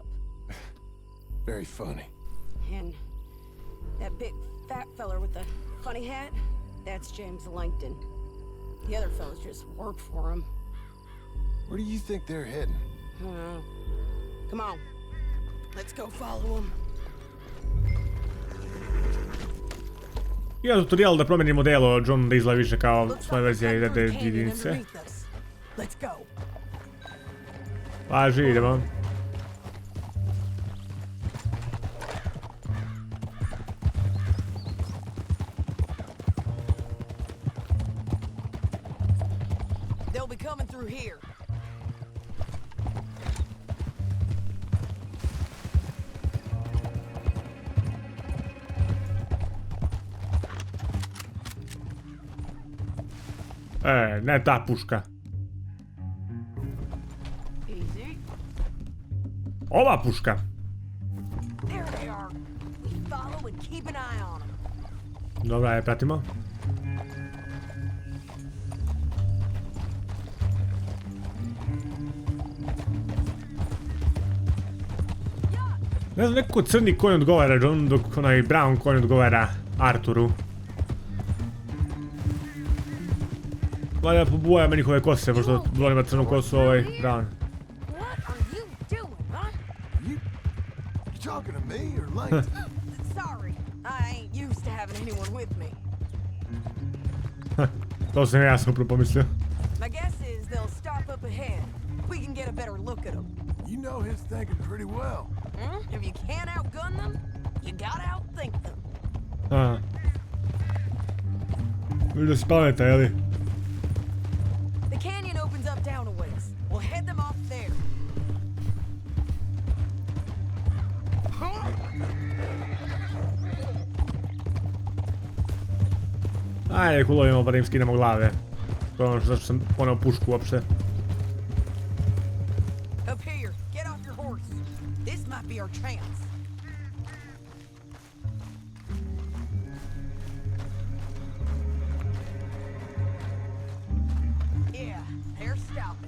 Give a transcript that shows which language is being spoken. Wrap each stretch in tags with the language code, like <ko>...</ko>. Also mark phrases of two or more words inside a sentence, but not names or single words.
<en>Very funny. And that big fat feller with the funny hat, that's James Langton. The other fellas just work for him. Where do you think they're heading? I don't know. Come on, let's go follow him.</en> <sr>Ima tutorial da promenimo delo, John da izgleda više kao svoja verzija iz jedne jedinice.</sr> <en>Let's go.</en> <sr>Važi, idemo.</sr> <en>They'll be coming through here.</en> <sr>Ne ta puška.</sr> <en>Easy.</en> <sr>Ova puška.</sr> <en>There they are. We follow and keep an eye on them.</en> <sr>Dobra, je pratimo. Ne znam, nekako crni konj odgovara John, dok onaj brown konj odgovara Arturu. Valja po bojama njihove kose, pošto volim crnu kosu brown.</sr> <en>What are you doing, huh? You talking to me or Langton? Sorry, I ain't used to having anyone with me.</en> <sr>To sam ja sam upravo pomislio.</sr> <en>My guess is they'll stop up ahead. We can get a better look at them. You know his thinking pretty well. If you can't outgun them, you gotta outthink them.</en> <sr>Aha. Vidio si pameta, jeli?</sr> <en>The canyon opens up down a ways. We'll head them off there.</en> <sr>Ajde, ulovimo pa da im skinemo glave. To je ono zašto sam poneo pušku uopšte.</sr> <en>Up here, get off your horse. This might be our chance. Yeah, they're stopping.</en>